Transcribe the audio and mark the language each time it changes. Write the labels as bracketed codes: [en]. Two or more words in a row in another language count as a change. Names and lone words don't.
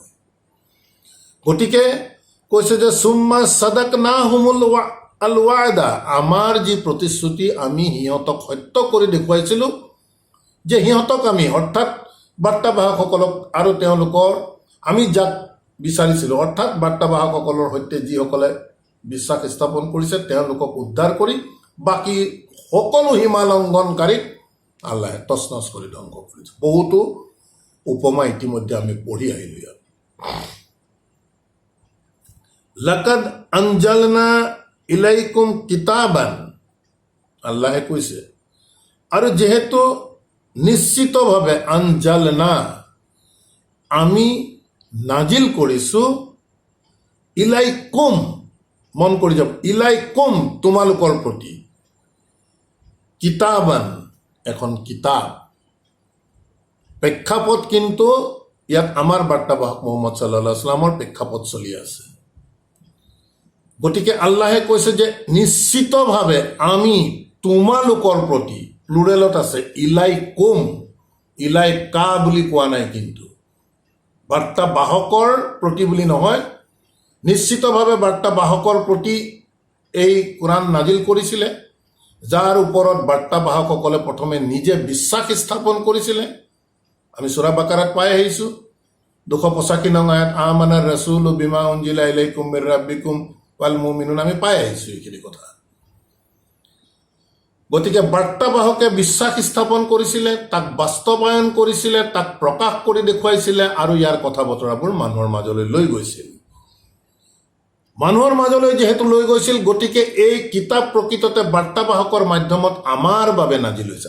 [as] গতিকে কৈছে যে [ar] ثم صدقناهم الوعد, [as] আমাৰ যি প্ৰতিশ্ৰুতি আমি সিহঁতক সত্য কৰি দেখুৱাইছিলোঁ, যে সিহঁতক আমি, অৰ্থাৎ বাৰ্তাবাহকসকলক আৰু তেওঁলোকৰ আমি যাক বিচাৰিছিলোঁ, অৰ্থাৎ বাৰ্তাবাহকসকলৰ সৈতে যিসকলে বিশ্বাস স্থাপন কৰিছে তেওঁলোকক উদ্ধাৰ কৰি বাকী সকলো সীমালংঘনকাৰীক আল্লাহে তছনছ কৰি ধ্বংস কৰিছে। বহুতো উপমা ইতিমধ্যে আমি পঢ়ি আহিলোঁ ইয়াত। [ar] لقد أنزلنا إليكم كتابا, [as] আল্লাহে কৈছে, আৰু যেহেতু নিশ্চিতভাৱে আনজালনা আমি নাজিল কৰিছো, ইলাইকুম, মন কৰি যাব, ইলাইকুম তোমালোকৰ প্ৰতি, কিতাবান এখন কিতাব। প্ৰেক্ষাপট কিন্তু ইয়াত আমাৰ বাৰ্তাবাহক মুহাম্মদ [ar] صلى الله عليه وسلم [as] প্ৰেক্ষাপট চলি আছে। গতিকে আল্লাহে কৈছে যে নিশ্চিতভাৱে আমি তোমালোকৰ প্ৰতি, প্লুৰেলত আছে, [ar] إليكم، إليك [as] বুলি কোৱা নাই, কিন্তু বাৰ্তাবাহকৰ প্ৰতি বুলি নহয়, নিশ্চিতভাৱে বাৰ্তাবাহকৰ প্ৰতি এই কোৰআন নাজিল কৰিছিলে, যাৰ ওপৰত বাৰ্তাবাহকসকলে প্ৰথমে নিজে বিশ্বাস স্থাপন কৰিছিলে। আমি সূৰা বাকাৰাত পাই আহিছোঁ 285 নং আয়াত, [ar] آمن الرسول بما أنزل إليكم من ربكم والمؤمنون, [as] আমি পাই আহিছোঁ এইখিনি কথা। গতিকে বাৰ্তাবাহকে বিশ্বাস স্থাপন কৰিছিলে, তাক বাস্তৱায়ন কৰিছিলে, তাক প্ৰকাশ কৰি দেখুৱাইছিলে, আৰু ইয়াৰ কথা বতৰাবোৰ মানুহৰ মাজলৈ লৈ গৈছিল। মানুহৰ মাজলৈ যিহেতু লৈ গৈছিল, গতিকে এই কিতাপ প্ৰকৃততে বাৰ্তাবাহকৰ মাধ্যমত আমাৰ বাবে নাজিল হৈছে।